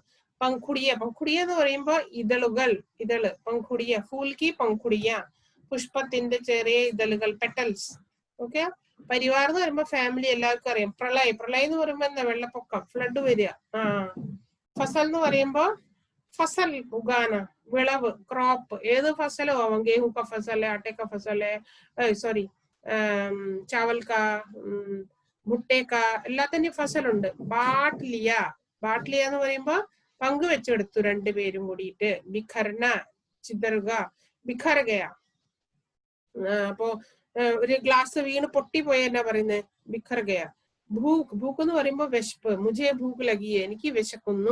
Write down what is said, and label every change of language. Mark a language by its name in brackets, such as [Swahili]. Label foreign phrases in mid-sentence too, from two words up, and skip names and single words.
[Malayalam] പങ്കുടിയ, പങ്കുടിയ എന്ന് പറയുമ്പോ ഇതളുകൾ, ഇതള്. പങ്കുടിയ, [Hindi] फूल की पंखुड़िया, [Malayalam] പുഷ്പത്തിന്റെ ചെറിയ ഇതളുകൾ, പെറ്റൽസ്. ഓക്കെ. പരിവാർ എന്ന് പറയുമ്പോ ഫാമിലി, എല്ലാവർക്കും അറിയാം. പ്രളയം, പ്രളയം എന്ന് പറയുമ്പോ എന്താ? വെള്ളപ്പൊക്കം, ഫ്ലഡ് വരിക. ഫസൽ എന്ന് പറയുമ്പോ [Hindi] फसल उगाना, [Malayalam] विളവ്, क्रॉप, ഏത് ഫസലും ആവാം. [Hindi] गेहूं का फसल है, आटे का फसल है, सॉरी चावल का, भुट्टे का, [Malayalam] എല്ലാത്തിന്റെയും ഫസലുണ്ട്. [Hindi] बाँट लिया, बाँट लिया [Malayalam] എന്ന് പറയുമ്പോ പങ്കുവെച്ചെടുത്തു രണ്ടുപേരും കൂടിയിട്ട്. ബിഖർന, ചിതറുക, [Hindi] बिखर गया. [Malayalam] അപ്പോ ഒരു ഗ്ലാസ് വീണ് പൊട്ടിപ്പോയ എന്നാ പറയുന്നത്? [Hindi] बिखर गया. [Malayalam] ഭൂക്ക്, ഭൂക്ക് എന്ന് പറയുമ്പോ വിശപ്പ്. [Hindi] मुझे भूख लगी, [Malayalam] എനിക്ക് വിശക്കുന്നു.